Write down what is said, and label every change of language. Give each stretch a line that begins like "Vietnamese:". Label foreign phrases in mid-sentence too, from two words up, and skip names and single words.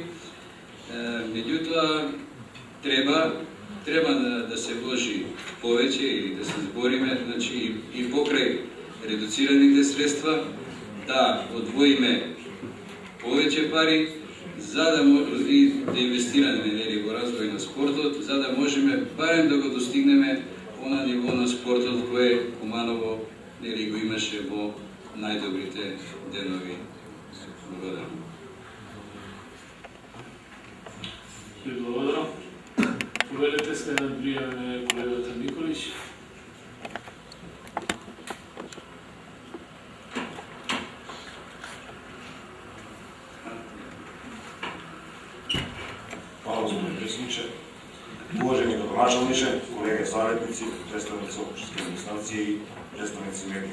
Macedonian: Меѓутоа треба да се вложи повеќе или да се збориме, значи и покрај редуцираните средства, да одвоиме повеќе пари за да инвестираме во развој на спортот, за да можеме барем да го достигнеме она ниво на спортот кое Куманово го имаше во најдобрите денови. Благодарам. Благодарам. Повелете следен пријавен колегата Николич.
Serbian: Hvala, gospodine predsjedniče. Uvaženi gradonačelniče, kolege savjetnici, predstavnici općinske administracije i predstavnici medija.